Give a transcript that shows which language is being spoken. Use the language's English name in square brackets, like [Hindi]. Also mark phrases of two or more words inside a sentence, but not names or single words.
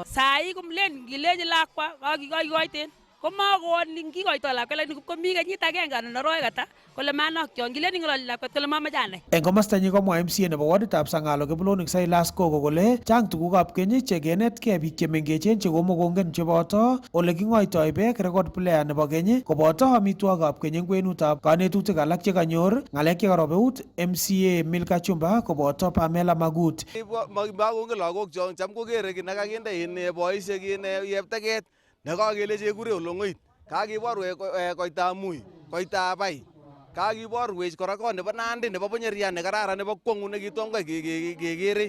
[Kalenjin] Sai komlen kilenji lakwa kakikoiten. Komakooni kikoitoi lakwet lakini komi kenyit agenge anan arawek ata kole manokyon kilen ngololi lakwet kole mamache anai. Eng komostanyi komwa MCA nebo woditab Sangalo Kiplonik Silas Koko kole chang tugukab keny chekenetkei biik chemengechen chekomokongen cheboto ole king'oitoi beek, [English] record player [Kalenjin] nebo keny koboto amitwogikab keny eng kwenutab kanetutik alak chekanyor ng'alek chekarob eut MCA Milka Chumba koboto Pamela Magut. Makongen lagok chon cham kokere kit nekakinde boisiek yepteket nekakelechi kekure olongoit, kakiborwech koitab Mui, koitab Bai, kakiborwech kora kot nebo Nandi nebo Bonyerian nekararan nebo kwong'ut nekitom kai kekere.